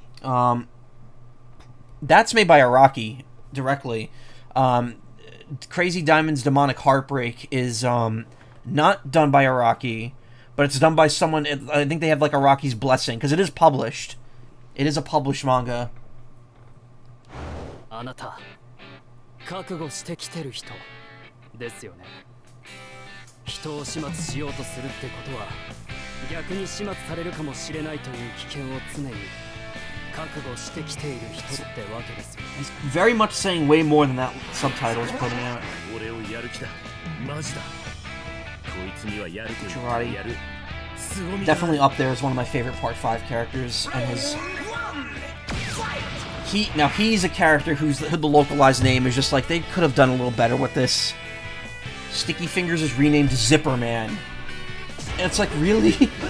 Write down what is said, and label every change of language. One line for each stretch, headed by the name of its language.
English: That's made by Araki directly. Crazy Diamond's Demonic Heartbreak is not done by Araki, but it's done by someone. I think they have like Araki's blessing because it is published. It is a published manga.
Japanese: あなた覚悟してきてる人ですよね。人を始末しようとするってことは逆に始末されるかもしれないという危険を常に覚悟してきている人ってわけですよね。
English: He's very much saying way more than that subtitle is putting out.
Japanese: 俺をやる気だ。マジだ。こいつにはやると言ってやる。
English: Definitely up there as one of my favorite Part 5 characters. And his... He's a character whose the localized name is just like, they could have done a little better with this. Sticky Fingers is renamed Zipper Man. And it's like, really?